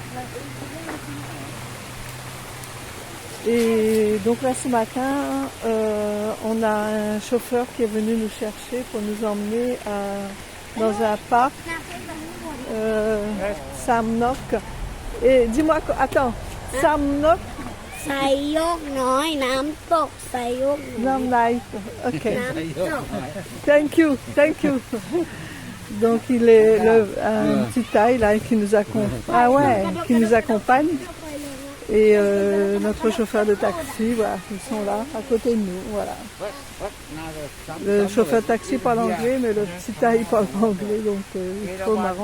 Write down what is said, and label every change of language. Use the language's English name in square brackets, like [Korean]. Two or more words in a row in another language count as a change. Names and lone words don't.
[French] Et donc là ce matin on a un chauffeur qui est venu nous chercher pour nous emmener dans un parc, Samnok. Et dis-moi, attends, Samnok. [Thai] ไซโยกน้อยน้ำตกไซโยกน้อย Namnai. Ok. น้ำตก [English] Thank you, thank you. [French] Donc il est un petit taille là qui nous accompagne. Ah ouais, qui nous accompagne. Et notre chauffeur de taxi, voilà, ils sont là, à côté de nous, voilà. Le chauffeur de taxi parle anglais, mais le petit taille parle pas anglais, donc c'est trop marrant.